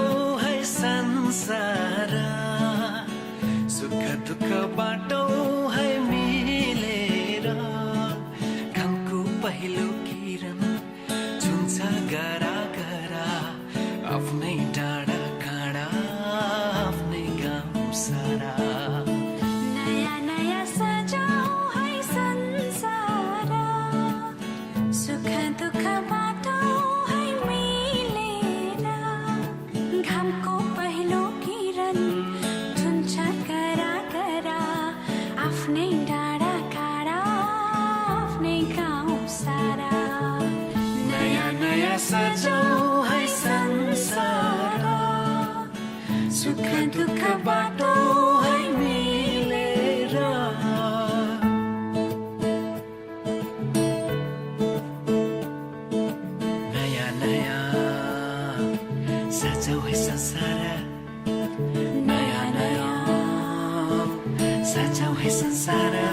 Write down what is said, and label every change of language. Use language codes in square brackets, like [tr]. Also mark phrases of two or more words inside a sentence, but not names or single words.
[hi] है संसार [ne] सुख दुख बाटो है मिलेर घामको पहिलो किरण छुन्छ गरा गरा आफ्नै डाँडा काँडा आफ्नै गाउँ सारा [hi] नया नया सजाओ है संसार [ne] सुख दुख बाटो है मिलेर घामको पहिलो किरण छुन्छ करा करा आफ्नै डाँडा काँडा आफ्नै गाउँ सारा [hi] नया नया सजाओ है संसार [ne] सुख दुख बाटो है मिलेर [hi] नया नया सजाओ है संसार नया नया सजाओ है संसार